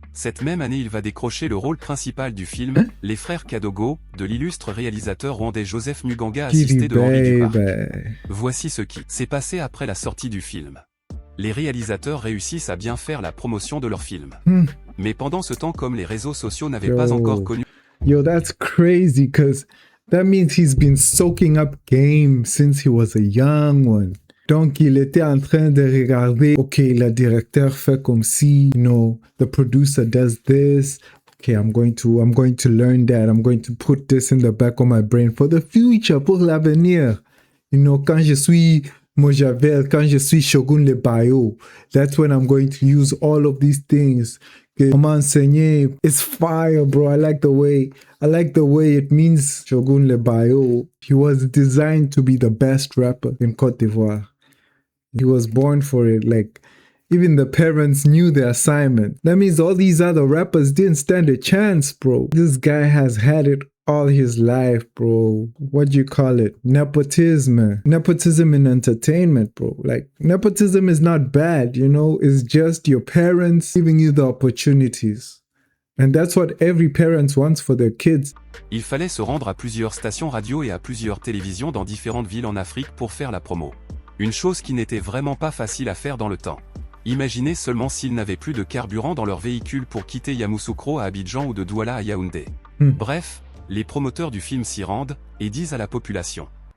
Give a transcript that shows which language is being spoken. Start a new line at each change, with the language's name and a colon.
French: Cette même année il va décrocher le rôle principal du film « Les Frères Kadogo » de l'illustre réalisateur rwandais Joseph Muganga assisté de Henri Duparc. Voici ce qui s'est passé après la sortie du film. Les réalisateurs réussissent à bien faire la promotion de leur film. Mais pendant ce temps, comme les réseaux sociaux n'avaient pas encore connu...
English: Yo, that's crazy, because that means he's been soaking up game since he was a young one.
French: Donc, il était en train de regarder, ok, le directeur fait comme si,
English: you know, the producer does this. Okay, I'm going to learn that. I'm going to put this in the back of my brain for the future,
French: pour l'avenir.
English: You know,
French: quand je suis Mojavel, quand je suis Shogun Le Bayo,
English: that's when I'm going to use all of these things.
French: On m'a enseigné,
English: it's fire, bro. I like the way it means Shogun Le Bayo. He was designed to be the best rapper in Côte d'Ivoire. He was born for it. Like, even the parents knew the assignment. That means all these other rappers didn't stand a chance, bro. This guy has had it all his life, bro. What do you call it? Nepotism. Nepotism in entertainment, bro. Like, nepotism is not bad, you know? It's just your parents giving you the opportunities. And that's what every parent wants for their kids.
French: Il fallait se rendre à plusieurs stations radio et à plusieurs télévisions dans différentes villes en Afrique pour faire la promo. Une chose qui n'était vraiment pas facile à faire dans le temps. Imaginez seulement s'ils n'avaient plus de carburant dans leur véhicule pour quitter Yamoussoukro à Abidjan ou de Douala à Yaoundé. Bref, les promoteurs du film s'y rendent et disent à la population.